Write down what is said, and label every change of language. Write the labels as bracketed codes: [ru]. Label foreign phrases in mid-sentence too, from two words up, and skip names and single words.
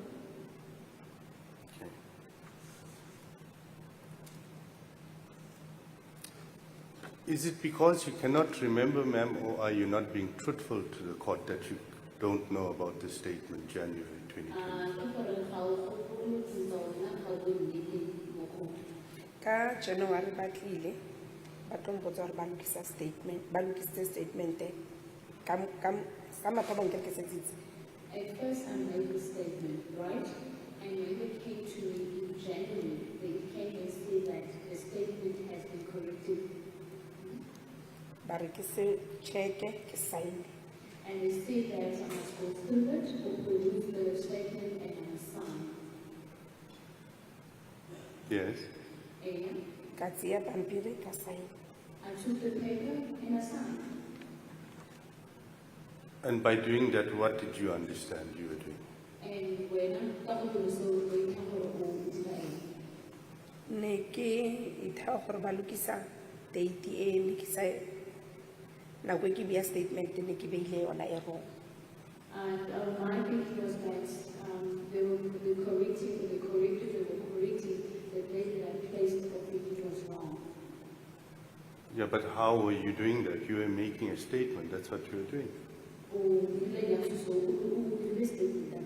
[en] Okay. Is it because you cannot remember, ma'am, or are you not being truthful to the court that you don't know about the statement January 2020? [tn] ka January ba tlile ba tlo mpotsa gore ba lokisa statement ba lokisitse statement ka mathaba nke ke setsitse [en] At first, I made the statement, right? And when it came to me in January, they came and said that the statement has been corrected. [tn] ba re ke se check-e ke sign [en] And they said that I must go through it, or produce the statement and I must sign. Yes. And [tn] ka tseya pampiri ka sign [en] I took the paper and I signed. And by doing that, what did you understand you were doing? And when I got to the soul, we come home today. [tn] ne ke ithao gore ba lokisa date e ne ke sa nako e ke beya statement ne ke beile yona e wrong [en] And my thinking was that they were correcting the date that I placed for thinking was wrong. Yeah, but how were you doing that? You were making a statement. That's what you were doing. Or the lady actually saw who listed that.